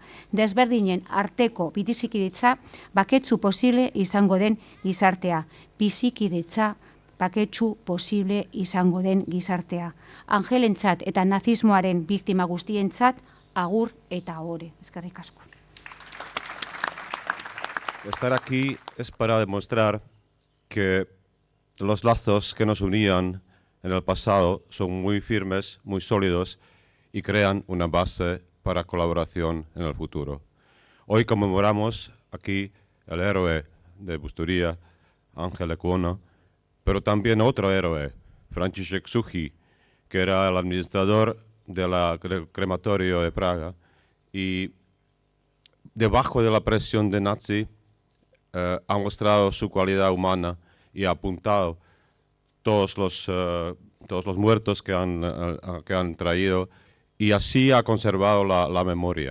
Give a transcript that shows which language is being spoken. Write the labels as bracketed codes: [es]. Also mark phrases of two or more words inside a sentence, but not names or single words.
[eu] Desberdinen arteko bizikidetza baketsu posible izango den gizartea. Bizikidetza baketsu posible izango den gizartea. Angelentzat eta nazismoaren biktima guztientzat agur eta ohore. Eskerrik asko. [es] Estar aquí es para demostrar que los lazos que nos unían en el pasado son muy firmes, muy sólidos y crean una base para colaboración en el futuro. Hoy conmemoramos aquí el héroe de Busturia, Angel Lekuona, pero también otro héroe, Franciszek Suchý, que era el administrador del crematorio de Praga y debajo de la presión de nazi ha mostrado su cualidad humana y ha apuntado todos los muertos que han traído y así ha conservado la memoria.